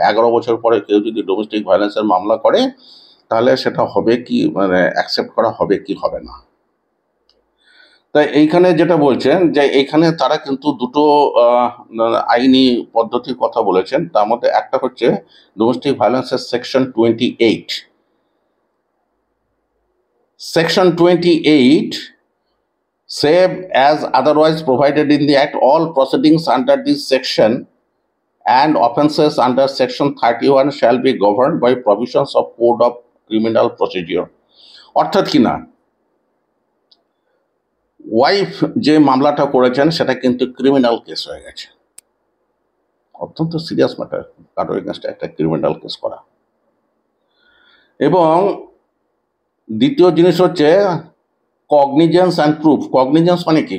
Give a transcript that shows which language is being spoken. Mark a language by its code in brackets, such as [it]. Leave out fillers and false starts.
[bn] 11 বছর পরে কেউ যদি ডোমেস্টিক ভায়োলেন্সের মামলা করে তাহলে সেটা হবে কি, মানে অ্যাকসেপ্ট করা হবে কি হবে না। তাই এইখানে যেটা বলছেন যে এইখানে তারা কিন্তু দুটো আইনি পদ্ধতির কথা বলেছেন। তার মধ্যে একটা হচ্ছে domestic ভায়োলেন্সের section 28। [en] Section 28 save as otherwise provided in the act, all proceedings under this section and offences under section 31 shall be governed by provisions of code of criminal procedure। [bn] অর্থাৎ কিনা ওয়াইফ যে মামলাটা করেছেন সেটা কিন্তু ক্রিমিনাল কেস হয়ে গেছে, অত্যন্ত সিরিয়াস ম্যাটার, কারোর এগেনস্টে একটা ক্রিমিনাল কেস করা। এবং দ্বিতীয় জিনিস হচ্ছে কগনিজেন্স অ্যান্ড প্রুফ। কগনিজেন্স মানে কি?